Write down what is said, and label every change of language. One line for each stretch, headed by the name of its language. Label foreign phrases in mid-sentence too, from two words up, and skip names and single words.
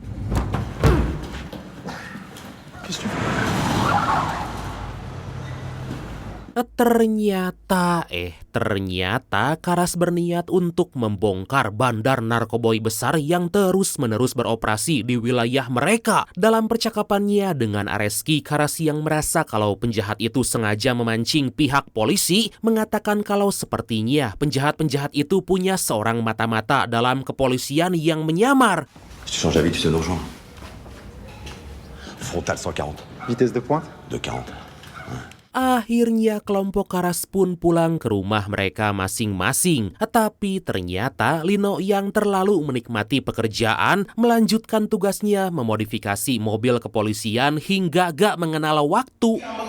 Indonesian: Ternyata Karas berniat untuk membongkar bandar narkoboy besar yang terus-menerus beroperasi di wilayah mereka. Dalam percakapannya dengan Areski, Karas yang merasa kalau penjahat itu sengaja memancing pihak polisi, mengatakan kalau sepertinya penjahat-penjahat itu punya seorang mata-mata dalam kepolisian yang menyamar.
French: Si tu changes d'avis, tu sais nous rejoindre. Frontal 140. Vitesse de pointe? De 40.
Indonesian: Akhirnya kelompok Karas pun pulang ke rumah mereka masing-masing. Tapi ternyata Lino yang terlalu menikmati pekerjaan melanjutkan tugasnya memodifikasi mobil kepolisian hingga gak mengenal waktu.